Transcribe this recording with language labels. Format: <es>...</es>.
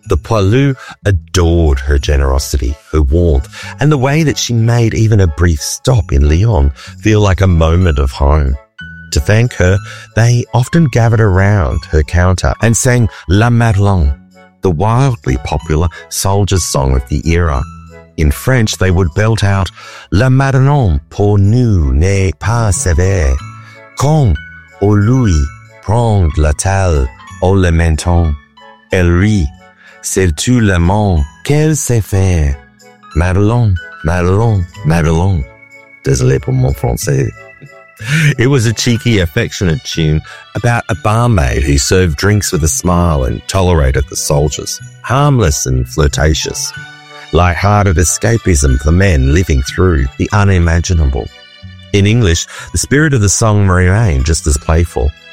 <en>The Poilu adored her generosity, her warmth, and the way that she made even a brief stop in Lyon feel like a moment of home. To thank her, they often gathered around her counter and sang La Madelon, the wildly popular soldier's song of the era. In French, they would belt out</en> <fr>La Madelon pour nous n'est pas sévère, quand au lui prend la taille au le menton, elle rit, c'est tout le monde qu'elle sait faire. Madelon, Madelon, Madelon. Désolé pour mon français.</fr> <en>It was a cheeky, affectionate tune about a barmaid who served drinks with a smile and tolerated the soldiers, harmless and flirtatious. Light-hearted escapism for men living through the unimaginable. In English, the spirit of the song remained just as playful.</en>